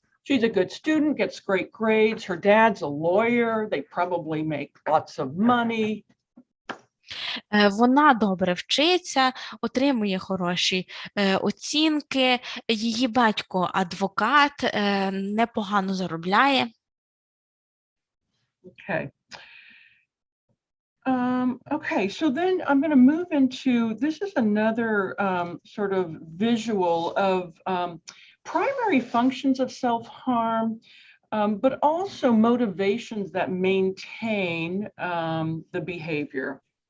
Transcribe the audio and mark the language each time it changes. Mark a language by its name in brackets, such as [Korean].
[English] She's a good student, gets great grades. Her dad's a lawyer. They probably make lots of money. [Ukrainian] Вона добре вчиться, отримує хороші оцінки, її батько адвокат, непогано заробляє. [English] Okay. Okay, so then I'm going to move into, this is another sort of visual of primary functions of self-harm, but also motivations that maintain the behavior.